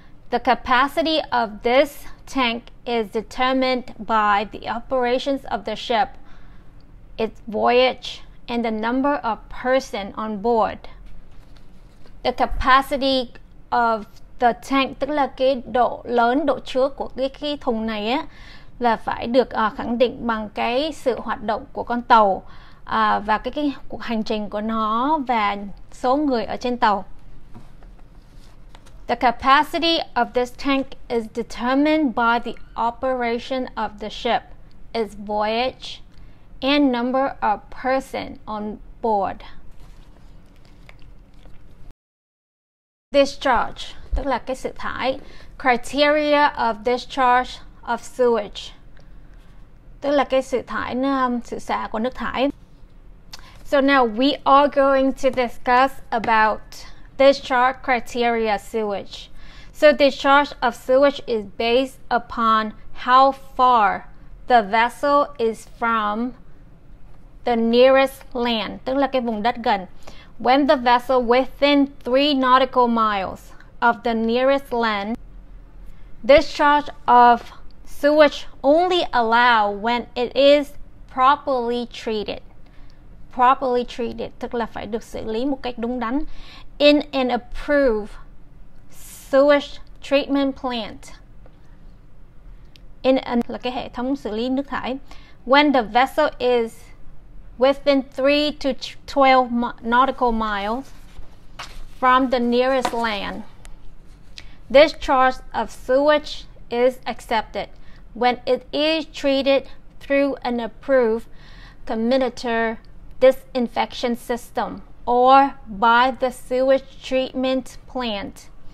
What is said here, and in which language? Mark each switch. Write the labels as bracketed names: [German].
[English] The capacity of this tank is determined by the operations of the ship, its voyage, and the number of persons on board. The capacity of the tank, [Vietnamese] tức là cái độ lớn, độ chứa của cái thùng này á, là phải được khẳng định bằng cái sự hoạt động của con tàu và cái cuộc hành trình của nó và số người ở trên tàu. [English] The capacity of this tank is determined by the operation of the ship, its voyage, and number of persons on board. [Vietnamese] Discharge, tức là cái sự thải. [English] Criteria of discharge of sewage, [Vietnamese] tức là cái sự thải, sự xả của nước thải. [English] So now we are going to discuss about discharge criteria sewage. So discharge of sewage is based upon how far the vessel is from the nearest land, [Vietnamese] tức là cái vùng đất gần. [English] When the vessel within 3 nautical miles of the nearest land, discharge of sewage only allowed when it is properly treated. Properly treated, [Vietnamese] tức là phải được xử lý một cách đúng đắn. [English] In an approved sewage treatment plant. [Vietnamese] Là cái hệ thống xử lý nước thải. [English] When the vessel is within 3 to 12 nautical miles from the nearest land, discharge of sewage is accepted when it is treated through an approved commuter disinfection system or by the sewage treatment plant,